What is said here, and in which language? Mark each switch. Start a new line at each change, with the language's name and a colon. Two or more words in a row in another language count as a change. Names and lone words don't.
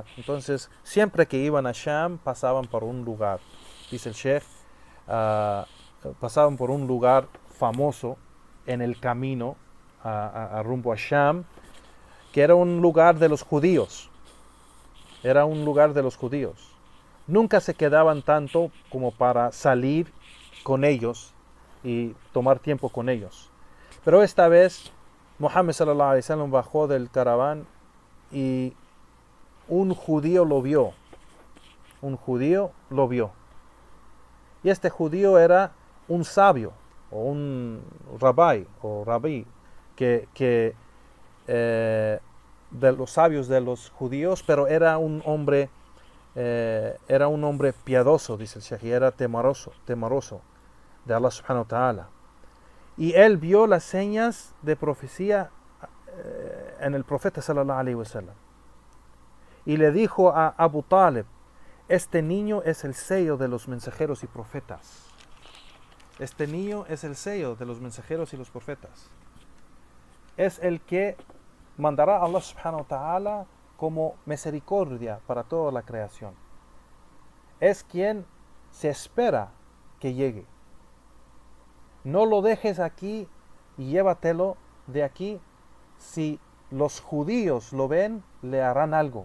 Spanish: Entonces, siempre que iban a Sham, pasaban por un lugar, dice el Sheikh, pasaban por un lugar famoso en el camino a rumbo a Sham, que era un lugar de los judíos. Era un lugar de los judíos. Nunca se quedaban tanto como para salir con ellos y tomar tiempo con ellos. Pero esta vez Muhammad
Arabic: صلى الله عليه وسلم
Spanish: bajó del caraván y un judío lo vio. Un judío lo vio. Y este judío era un sabio o un rabí que de los sabios de los judíos, pero era un hombre piadoso, dice el Sheikh, y era temeroso de
Arabic: الله سبحانه وتعالى.
Spanish: Y él vio las señas de profecía en el profeta
Arabic: صلى الله عليه وسلم.
Spanish: Y le dijo a Abu Talib, este niño es el sello de los mensajeros y profetas. Este niño es el sello de los mensajeros y los profetas. Es el que mandará a
Arabic: الله سبحانه وتعالى
Spanish: como misericordia para toda la creación. Es quien se espera que llegue. No lo dejes aquí y llévatelo de aquí. Si los judíos lo ven, le harán algo.